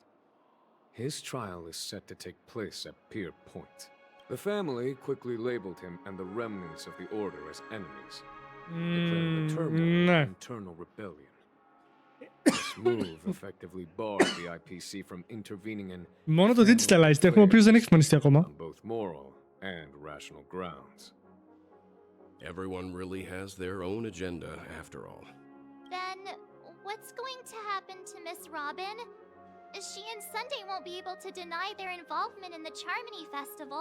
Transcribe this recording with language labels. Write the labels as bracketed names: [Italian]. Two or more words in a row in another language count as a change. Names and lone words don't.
[English] His trial is set to take place at Pier Point. The family quickly labeled him and the remnants of the Order as enemies, declaring the turmoil an internal rebellion. This move effectively barred the IPC from intervening in [Greek] Μόνο το digitalized έχουμε, ο οποίος δεν έχει εμφανιστεί ακόμα. [English] on both moral and rational grounds. Everyone really has their own agenda, after all. Then, what's going to happen to Miss Robin? She and Sunday won't be able to deny their involvement in the Charmony Festival.